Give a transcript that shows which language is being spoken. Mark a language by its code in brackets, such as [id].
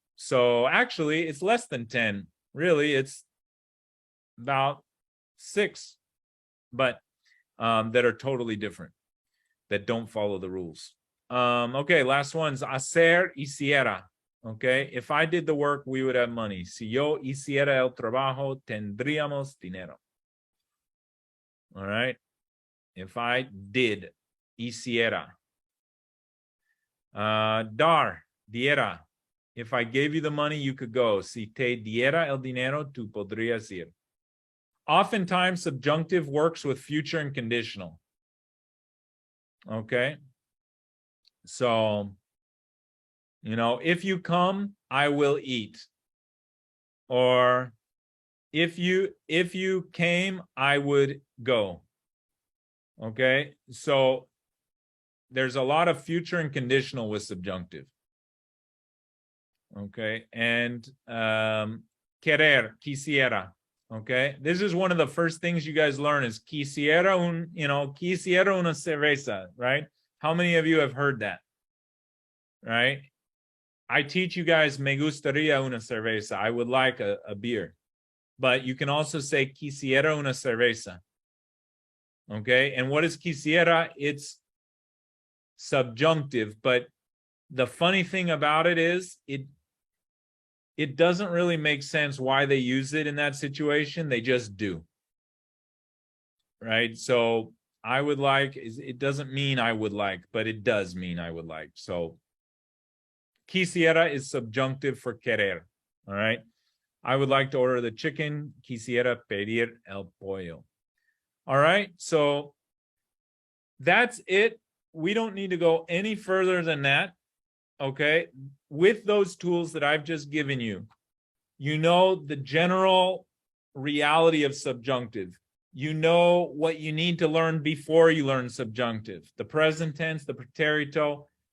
[en] So actually, it's less than 10. Really, it's about 6, but that are totally different, that don't follow the rules. Okay, last one's hacer, hiciera. Okay, if I did the work, we would have money. [es] Si yo hiciera el trabajo, tendríamos dinero. [en] All right, if I did, hiciera. [es] Dar, diera. [en] If I gave you the money, you could go. [es] Si te diera el dinero, tú podrías ir. [en] Oftentimes, subjunctive works with future and conditional. Okay. So, you know, if you come, I will eat. Or if you came, I would go. Okay. So there's a lot of future and conditional with subjunctive. Okay, and querer, quisiera. Okay, this is one of the first things you guys learn is [es] quisiera quisiera una cerveza, [en] right? How many of you have heard that? Right? I teach you guys [es] me gustaría una cerveza. [en] I would like a beer. But you can also say [es] quisiera una cerveza. [en] Okay, and what is quisiera? It's subjunctive, but the funny thing about it is it doesn't really make sense why they use it in that situation. They just do. Right? So I would like, it doesn't mean I would like, but it does mean I would like. So quisiera is subjunctive for querer. All right? I would like to order the chicken. [es] Quisiera pedir el pollo. [en] All right? So that's it. We don't need to go any further than that. Okay, with those tools that I've just given you, you know the general reality of subjunctive. You know what you need to learn before you learn subjunctive, the present tense, the pretérito,